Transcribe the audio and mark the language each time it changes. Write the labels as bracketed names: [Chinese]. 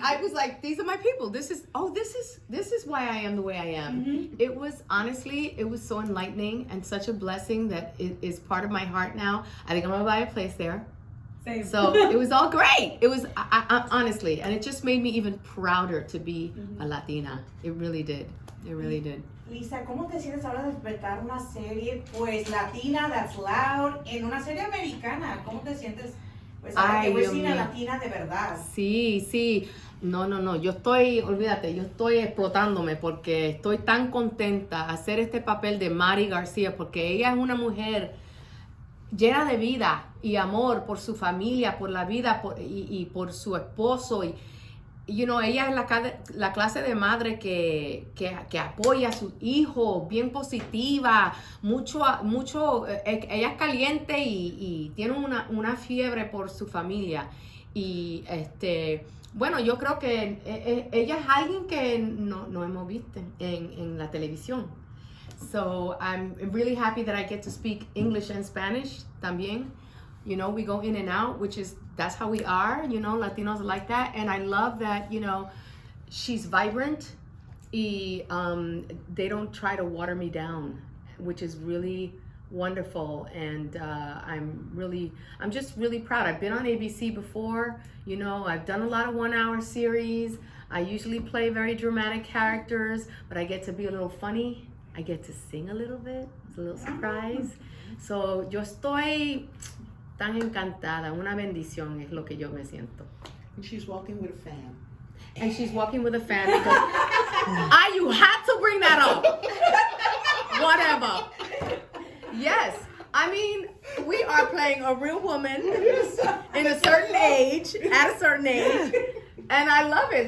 [English] I was like, these are my people. This is why I am the way I am. Mm-hmm. It was so enlightening and such a blessing that it is part of my heart now. I think I'm gonna buy a place there. Same. So it was all great. It was honestly, and it just made me even prouder to be a Latina. It really did. It really did. [Spanish] Lisa, ¿cómo te sientes ahora de interpretar una serie pues latina, [English] that's loud, [Spanish] en una serie americana? ¿Cómo te sientes? Pues ahora que eres una latina de verdad. Sí. No, yo estoy explotándome porque estoy tan contenta de hacer este papel de Mari Garcia, porque ella es una mujer llena de vida y amor por su familia, por la vida y por su esposo. Ella es la clase de madre que apoya a sus hijos, bien positiva, mucho, ella es caliente y tiene una fiebre por su familia. Y yo creo que ella es alguien que no hemos visto en la televisión. [English] So I'm really happy that I get to speak English and Spanish [Spanish] también. [English] We go in and out, that's how we are, Latinos are like that. And I love that, she's vibrant. They don't try to water me down, which is really wonderful. And I'm just really proud. I've been on ABC before, I've done a lot of 1-hour series. I usually play very dramatic characters, but I get to be a little funny. I get to sing a little bit. It's a little surprise. [Spanish] So yo estoy tan encantada, una bendición es lo que yo me siento. [English] And she's walking with a fan. And she's walking with a fan because you had to bring that up. Whatever. Yes. I mean, we are playing a real woman in a certain age, at a certain age. And I love it.